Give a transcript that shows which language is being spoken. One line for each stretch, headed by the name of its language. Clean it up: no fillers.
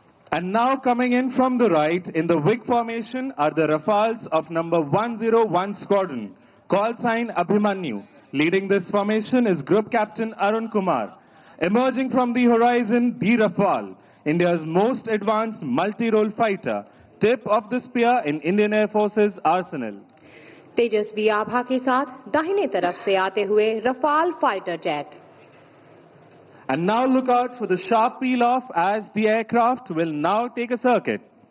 English: And now coming in from the right, in the wig formation, are the Rafales of number 101 Squadron. Call sign Abhimanyu. Leading this formation is Group Captain Arun Kumar. Emerging from the horizon, the Rafale, India's most advanced multi-role fighter, tip of the spear in Indian Air Force's arsenal.
Hindi: तेजस्वी आभा के साथ दाहिने तरफ से आते हुए Rafale fighter jet.
English: And now look out for the sharp peel-off as the aircraft will now take a circuit.